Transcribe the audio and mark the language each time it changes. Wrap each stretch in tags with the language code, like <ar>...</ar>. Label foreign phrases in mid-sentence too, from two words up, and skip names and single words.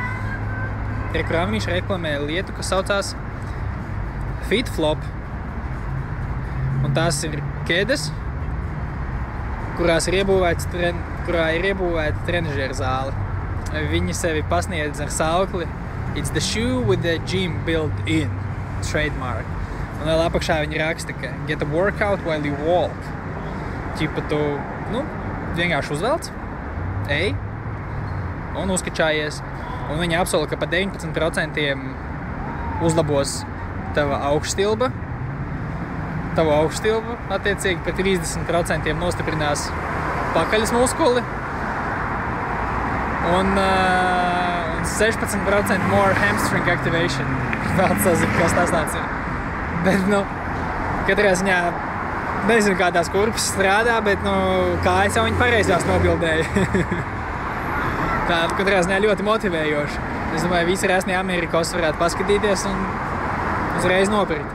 <lv>Kurā viņš reklamē lietu, kas saucās FitFlop. Un tās ir ķēdes, kurā ir iebūt trenažera zāle. Viņi sevi pasniedz ar saukli</lv> <en>It's the shoe with the gym built in.</en> <lv>Trademark. Un vēl apakšā viņi raksta, ka</lv> <en>get a workout while you walk.</en> <lv>Ķipa tu, vienkārši uzvelc, ej, un uzkačājies. Un viņi apsola, ka pa 19% uzlabos tava augšstilba. Tavu augšstilbu, attiecīgi, pa 30% nostiprinās pakaļas muskuli.</lv> <en>Un 16% more hamstring activation.</en> <lv>Vēl sazinu, kas tas tāds ir. Bet, katrā ziņā nezinu, kā tās kurpes strādā, bet, kājas jau viņi pareizās nobildēja. Tā, katrā ziņā ļoti motivējoši. Es domāju, visi resnie Amerikos varētu paskatīties un uzreiz nopirkt.</lv>